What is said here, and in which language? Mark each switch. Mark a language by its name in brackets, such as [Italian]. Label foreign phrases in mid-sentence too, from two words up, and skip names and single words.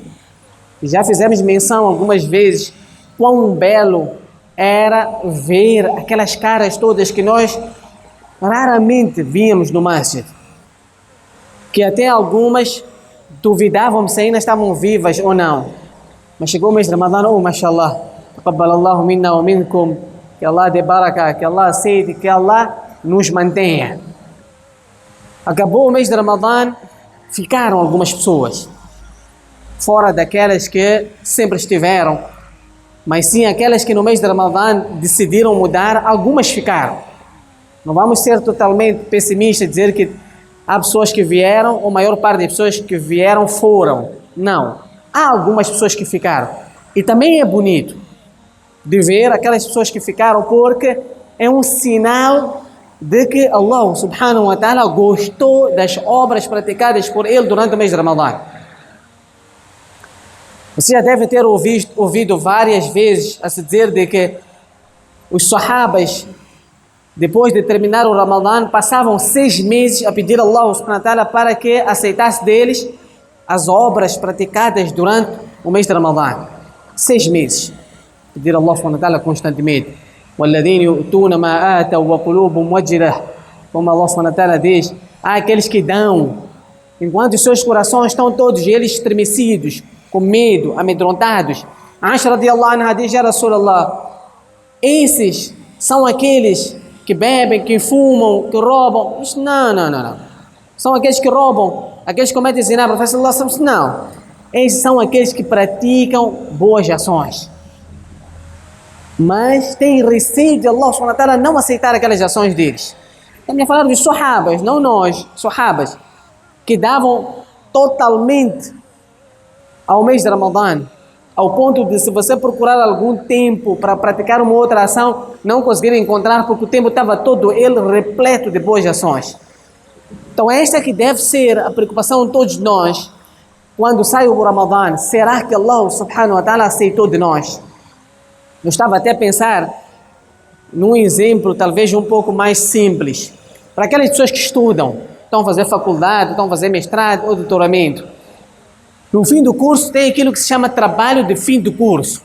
[Portuguese] E já fizemos menção algumas vezes quão belo era ver aquelas caras todas que nós raramente víamos no masjid, que até algumas duvidavam se ainda estavam vivas ou não. Mas chegou o mês de Ramadã, [Arabic] oh, mashallah, تقبل الله منا ومنكم, [Portuguese] que Allah dê barakah, que Allah aceite, que Allah nos mantenha. Acabou o mês de Ramadã, ficaram algumas pessoas, fora daquelas que sempre estiveram, mas sim aquelas que no mês de Ramadã decidiram mudar, algumas ficaram. Não vamos ser totalmente pessimistas e dizer que há pessoas que vieram, ou a maior parte das pessoas que vieram foram. Não. Há algumas pessoas que ficaram. E também é bonito de ver aquelas pessoas que ficaram, porque é um sinal de que [Arabic] الله سبحانه وتعالى [Portuguese] gostou das obras praticadas por ele durante o mês de Ramadã. Você já deve ter ouvido várias vezes a se dizer de que os sahabas, depois de terminar o Ramadã, passavam 6 meses a pedir a [Arabic] الله سبحانه وتعالى [Portuguese] para que aceitasse deles as obras praticadas durante o mês de Ramadã. 6 meses. Pedir a [Arabic] الله سبحانه وتعالى [Portuguese] constantemente. [Arabic] وَالَّذِينَ يُؤْتُونَ مَا آتَوْا وَقُلُوبُهُمْ وَجِلَةٌ. [Portuguese] Como [Arabic] الله سبحانه وتعالى [Portuguese] diz, há aqueles que dão, enquanto os seus corações estão todos eles estremecidos, com medo, amedrontados. Aisha [Arabic] رضي الله عنها [Portuguese] diz, [Arabic] يا رسول الله, [Portuguese] esses são aqueles que bebem, que fumam, que roubam? Não. São aqueles que roubam, aqueles que cometem zina. O profeta [Arabic] صلى الله عليه وسلم, [Portuguese] não. Esses são aqueles que praticam boas ações, mas têm receio de [Arabic] الله سبحانه وتعالى [Portuguese] não aceitar aquelas ações deles. Estamos a falar dos sahabas, não nós, sahabas, que davam totalmente ao mês de Ramadã, ao ponto de, se você procurar algum tempo para praticar uma outra ação, não conseguir encontrar, porque o tempo estava todo ele repleto de boas ações. Então esta que deve ser a preocupação de todos nós, quando sai o Ramadã. Será que [Arabic] الله سبحانه وتعالى [Portuguese] aceitou de nós? Eu estava até a pensar num exemplo talvez um pouco mais simples, para aquelas pessoas que estudam, estão a fazer faculdade, estão a fazer mestrado ou doutoramento. No fim do curso tem aquilo que se chama trabalho de fim do curso.